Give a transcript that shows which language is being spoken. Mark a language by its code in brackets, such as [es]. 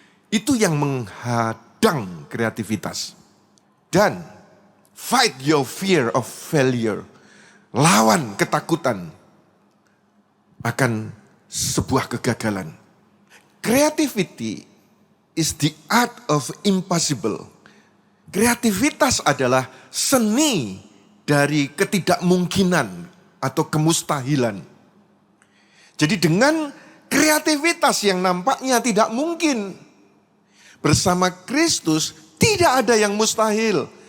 [id] Itu yang menghadang kreativitas. [en] Dan fight your fear of failure. [id] Lawan ketakutan akan sebuah kegagalan. [en] Creativity is the art of impossible. [id] Kreativitas adalah seni dari ketidakmungkinan atau kemustahilan. Jadi dengan kreativitas yang nampaknya tidak mungkin, bersama Kristus tidak ada yang mustahil.